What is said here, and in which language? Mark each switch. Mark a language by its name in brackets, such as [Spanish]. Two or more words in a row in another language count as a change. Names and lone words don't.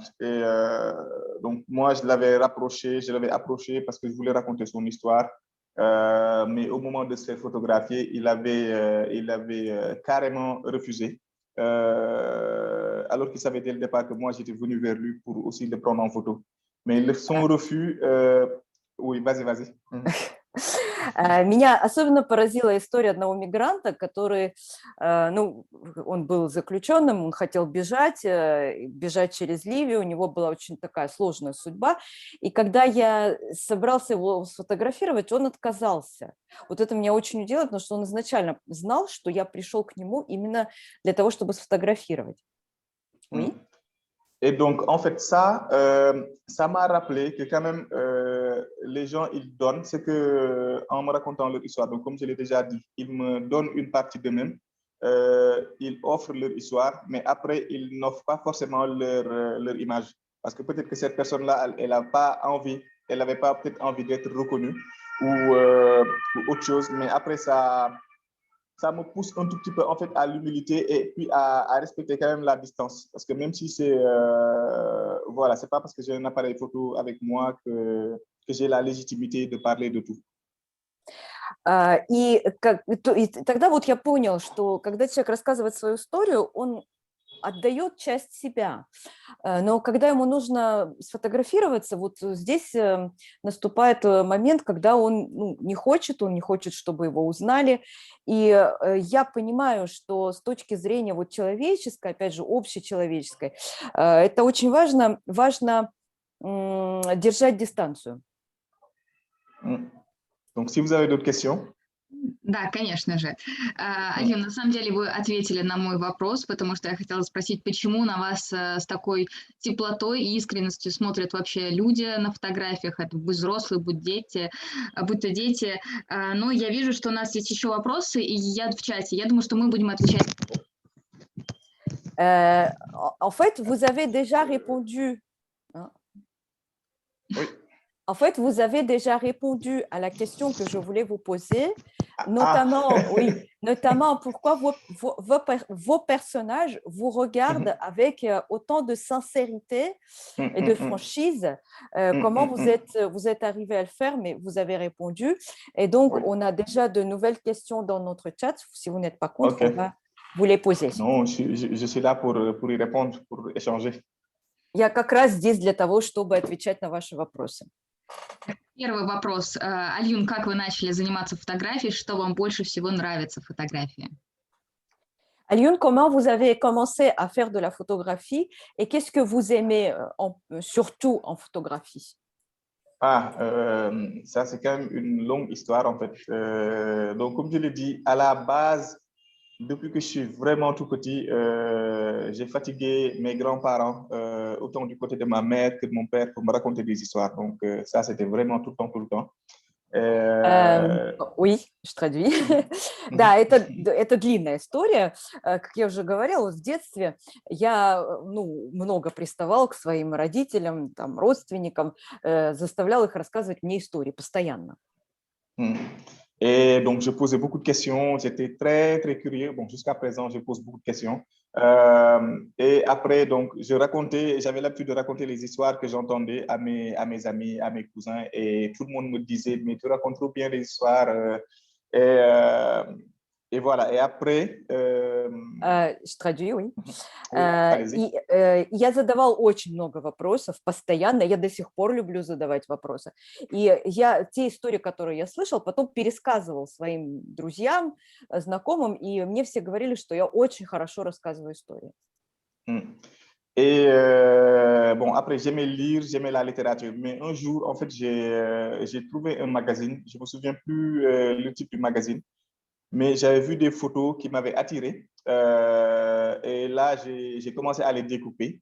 [French] Et donc, moi, je l'avais approché parce que je voulais raconter son histoire. Mais au moment de se faire photographier, il avait carrément refusé. Alors qu'il savait dès le départ que moi, j'étais venu vers lui pour aussi le prendre en photo. Mais son refus... Oui, vas-y. [Russian] Меня особенно поразила история одного мигранта, который, ну, он был заключенным, он хотел бежать через Ливию, у него была очень такая сложная судьба, и когда я собрался его сфотографировать, он отказался. Вот это меня очень удивило, потому что он изначально знал, что я пришел к нему именно для того, чтобы сфотографировать. [French] Oui. Et donc, en fait, ça m'a rappelé que quand même, les gens, ils donnent, c'est qu'en me racontant leur histoire, donc comme je l'ai déjà dit, ils me donnent une partie d'eux-mêmes, ils offrent leur histoire, mais après, ils n'offrent pas forcément leur image. Parce que peut-être que cette personne-là, elle n'avait pas peut-être envie d'être reconnue ou autre chose, mais après, ça me pousse un tout petit peu en fait à l'humilité et puis à respecter quand même la distance. Parce que même si voilà, c'est pas parce que j'ai un appareil photo avec moi que j'ai la légitimité de parler de tout. [Russian] И тогда вот я понял, что когда человек рассказывает свою историю, он отдает часть себя. Но когда ему нужно сфотографироваться, вот здесь наступает момент, когда он не хочет, чтобы его узнали. И я понимаю, что с точки зрения вот человеческой, опять же, общечеловеческой, это очень важно держать дистанцию. [French] Donc, si vous avez d'autres questions. [Russian] Да, конечно же. Альюн, на самом деле вы ответили на мой вопрос, потому что я хотела спросить, почему на вас с такой теплотой и искренностью смотрят вообще люди на фотографиях, это будь взрослые, будь то дети. Но я вижу, что у нас есть еще вопросы, и я в чате. Я думаю, что мы будем отвечать. [French] En fait, vous avez déjà répondu. Oui. En fait, vous avez déjà répondu à la question que je voulais vous poser, notamment, oui, notamment pourquoi vos personnages vous regardent avec autant de sincérité et de franchise. Comment vous êtes arrivé à le faire, mais vous avez répondu. Et donc, Oui. on a déjà de nouvelles questions dans notre chat. Si vous n'êtes pas contre, Ok. on va vous les poser. Non, je suis là pour y répondre, pour échanger. [Russian] Я как раз здесь для того, чтобы отвечать на ваши вопросы. Первый вопрос. Альюн, как вы начали заниматься фотографией? Что вам больше всего нравится в фотографии? [French] Alioune, comment vous avez commencé à faire de la photographie et qu'est-ce que vous aimez surtout en photographie? Ça c'est quand même une longue histoire en fait. Donc comme je l'ai dit, à la base, depuis que je suis vraiment tout petit, j'ai fatigué mes grands-parents, autant du côté de ma mère que de mon père, pour me raconter des histoires. Donc ça, c'était vraiment tout le temps, tout le temps. Oui, je traduis. [Russian] Да, это длинная история. Как я уже говорила, в детстве я много приставала к своим родителям, там, родственникам, заставляла их рассказывать мне истории постоянно. [French] Et donc, je posais beaucoup de questions. J'étais très, très curieux. Bon, jusqu'à présent, je pose beaucoup de questions. Et après, donc, j'avais l'habitude de raconter les histoires que j'entendais à mes amis, à mes cousins. Et tout le monde me disait, mais tu racontes trop bien les histoires. Et voilà. Et après... Je traduis, oui. Oui, allez-y. [Russian] И я задавал очень много вопросов постоянно, я до сих пор люблю задавать вопросы. И я те истории, которые я слышал, потом пересказывал своим друзьям, знакомым, и мне все говорили, что я очень хорошо рассказываю истории. [French] Et bon, après, j'aimais lire, j'aimais la littérature. Mais un jour, en fait, j'ai trouvé un magazine. Je ne me souviens plus le type du magazine. Mais j'avais vu des photos qui m'avaient attiré. Et là, j'ai commencé à les découper.